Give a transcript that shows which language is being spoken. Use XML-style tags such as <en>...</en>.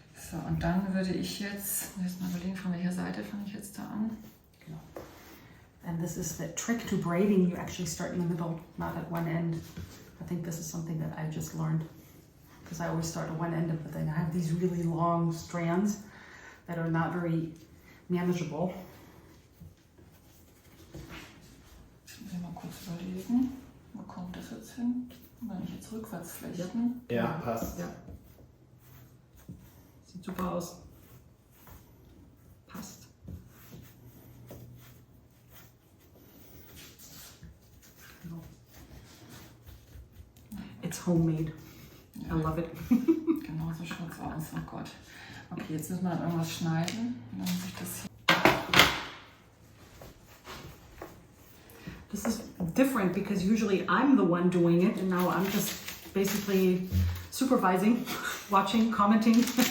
<de>So, und dann würde ich jetzt mal überlegen, von welcher Seite fange ich jetzt da an? Genau.</de> <en>And this is the trick to braiding. You actually start in the middle, not at one end. I think this is something that I just learned, because I always start at one end, but then I have these really long strands that are not very manageable.</en> <de>Jetzt muss ich mal kurz überlegen, wo kommt das jetzt hin? Und wenn ich jetzt rückwärts flechten? Ja, passt. Ja. Sieht super aus. Passt. Genau.</de> <en>It's homemade.</en> <de>Ja.</de> <en>I love it.</en> <de>Genau, so schaut es aus. Oh Gott. Okay, jetzt müssen wir dann irgendwas schneiden. Dann muss ich das hier.</de> <en>This is different because usually I'm the one doing it and now I'm just basically supervising, watching, commenting.</en>